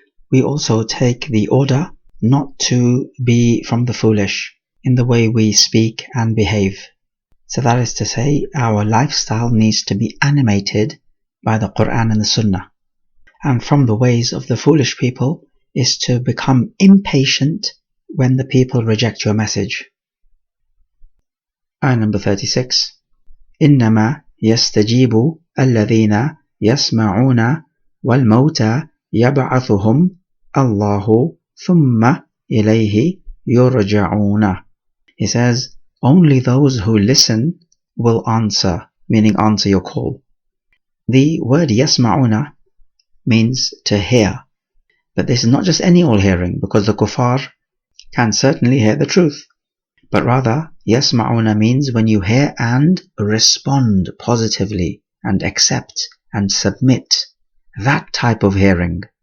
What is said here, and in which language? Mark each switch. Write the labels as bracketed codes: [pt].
[en] We also take the order not to be from the foolish in the way we speak and behave. So that is to say, our lifestyle needs to be animated by the Quran and the Sunnah. And from the ways of the foolish people is to become impatient when the people reject your message. Ayah number 36. [ar] إنما يستجيب الذين يسمعون والموتى يبعثهم الله ثم إليه يرجعون. [en] He says, only those who listen will answer, meaning answer your call. The word يسمعون means to hear, but this is not just any old hearing, because the kuffar can certainly hear the truth, but rather يسمعون means when you hear and respond positively and accept and submit, that type of hearing.